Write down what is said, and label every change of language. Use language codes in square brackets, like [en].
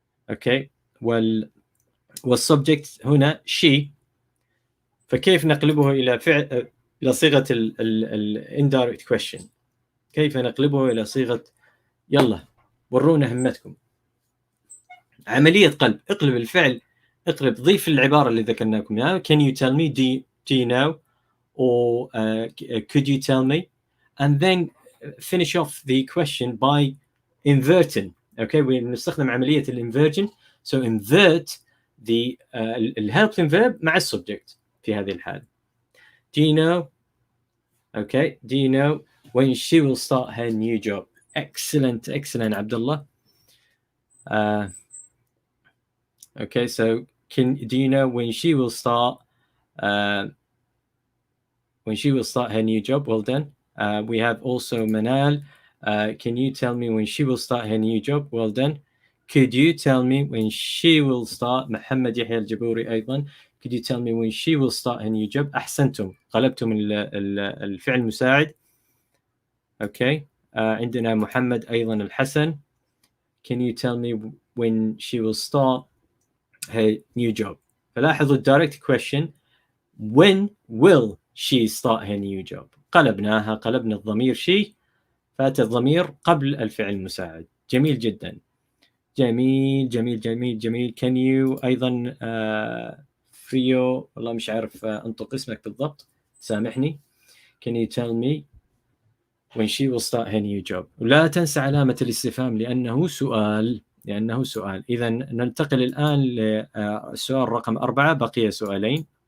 [ar] أوكي، والسبجكت هنا she، فكيف نقلبه إلى صيغة [en] indirect question؟ [ar] كيف نقلبه إلى صيغة يلا ورونا همتكم؟ عملية قلب، اقلب الفعل، ضيف العبارة اللي ذكرناكم اياها. [en] Can you tell me؟ Do you know؟ or could you tell me؟ and then finish off the question by inverting. [ar] okay، ونستخدم عملية الانفيرجن. [en] so invert the helping verb [ar] مع السبجكت في هذه الحالة. [en] Do you know؟ okay، do you know when she will start her new job؟ excellent عبد الله. okay، so do you know when she will start her new job? Well done. We have also Manal. Can you tell me when she will start her new job? Well done. Could you tell me when she will start؟ محمد يحيى الجبوري أيضا. Could you tell me when she will start her new job؟ [ar] أحسنتم، قلبتم الفعل المساعد. okay. عندنا محمد أيضا الحسن. [en] Can you tell me when she will start her new job؟ فلاحظوا direct question when will she start her new job؟ [ar] قلبنا الضمير she، فأتى الضمير قبل الفعل المساعد. جميل جدا، جميل. [en] Can you [ar] أيضا فريو، والله مش عارف أنطق اسمك بالضبط، سامحني. [en] Can you tell me when she will start her new job؟ [ar] ولا تنسى علامة الاستفهام لأنه سؤال. إذا ننتقل الآن للسؤال رقم 4، بقي سؤالين.